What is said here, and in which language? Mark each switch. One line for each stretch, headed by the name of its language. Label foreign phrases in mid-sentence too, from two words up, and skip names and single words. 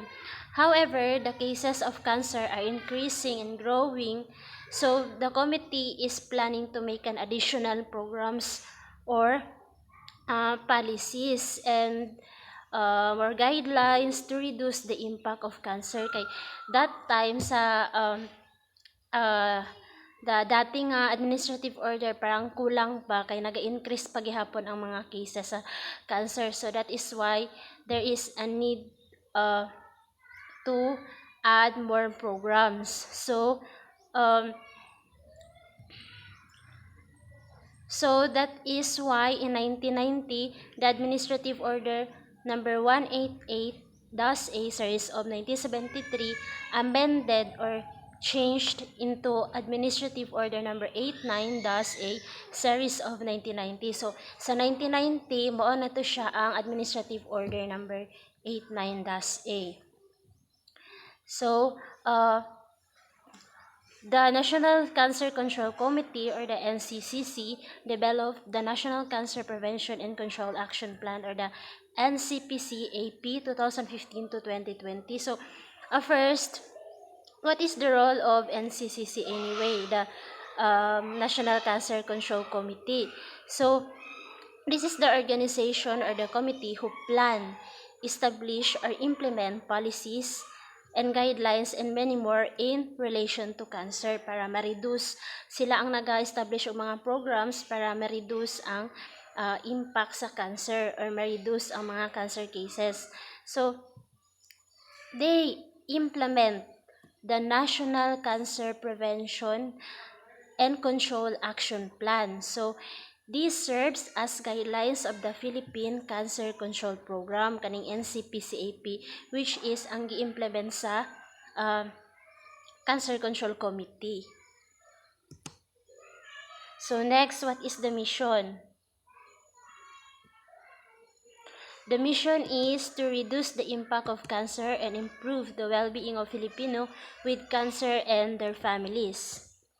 English: However, the cases of cancer are increasing and growing, so the committee is planning to make an additional programs or policies and or guidelines to reduce the impact of cancer.
Cebuano: Kay
English: that time
Cebuano: sa the dating
English: administrative order
Cebuano: parang kulang pa, kay naga-increase pa gihapon ang mga cases sa cancer.
English: So that is why there is a need to add more programs. So that is why in 1990, the Administrative Order number 188-A series of 1973 amended or changed into Administrative Order number 89-A series of 1990.
Cebuano: So sa 1990, mao na to siya ang Administrative Order number 89-A.
English: So the National Cancer Control Committee, or the NCCC, developed the National Cancer Prevention and Control Action Plan, or the NCPCAP 2015 to 2020. So, first, what is the role of NCCC anyway, the National Cancer Control Committee? So, this is the organization or the committee who plan, establish, or implement policies and guidelines and many more in relation to cancer
Cebuano: para ma-reduce.
Filipino: Sila ang nag-establish ng mga programs para ma-reduce ang impact sa cancer or ma-reduce ang mga
English: cancer cases. So, they implement the National Cancer Prevention and Control Action Plan. So, this serves as guidelines of the Philippine Cancer Control Program, kaning NCPCAP, which is
Cebuano: ang gi-implement sa Cancer Control Committee.
English: So next, what is the mission? The mission is to reduce the impact of cancer and improve the well-being of Filipino with cancer and their families.